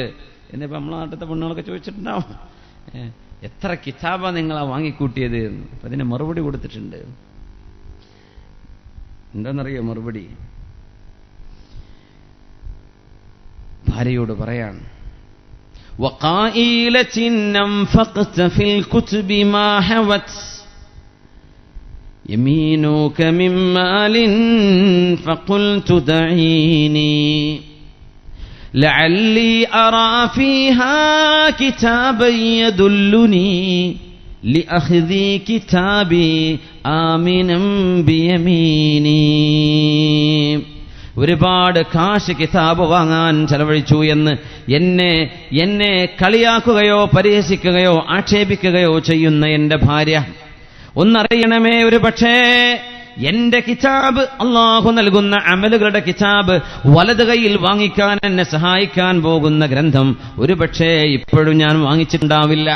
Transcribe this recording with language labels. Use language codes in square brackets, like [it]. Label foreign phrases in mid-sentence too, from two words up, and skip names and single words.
[ml] എന്നിപ്പോ നമ്മളെ നാട്ടിലത്തെ പെണ്ണുകളൊക്കെ ചോദിച്ചിട്ടുണ്ടാവും, എത്ര കിതാബാ നിങ്ങളാ വാങ്ങിക്കൂട്ടിയത്? അപ്പൊ അതിന് മറുപടി കൊടുത്തിട്ടുണ്ട്. എന്താണെന്നറിയോ മറുപടി? ഭാര്യയോട് പറയാണ്, [ar] وقائلة أنفقت في الكتب ما حوت يمينك من مال فقلت دعيني لعلي أرى فيها كتابا يدلني لأخذي كتابي آمنا بيميني. [ml] ഒരുപാട് കാശ് കിതാബ് വാങ്ങാൻ ചെലവഴിച്ചു എന്ന് എന്നെ കളിയാക്കുകയോ പരിഹസിക്കുകയോ ആക്ഷേപിക്കുകയോ ചെയ്യുന്ന എന്റെ ഭാര്യ, ഒന്നറിയണമേ, ഒരു പക്ഷേ എന്റെ കിതാബ്, അള്ളാഹു നൽകുന്ന അമലുകളുടെ കിതാബ്, വലത് കൈയിൽ വാങ്ങിക്കാൻ എന്നെ സഹായിക്കാൻ പോകുന്ന ഗ്രന്ഥം ഒരു പക്ഷേ ഇപ്പോഴും ഞാൻ വാങ്ങിച്ചിട്ടുണ്ടാവില്ല.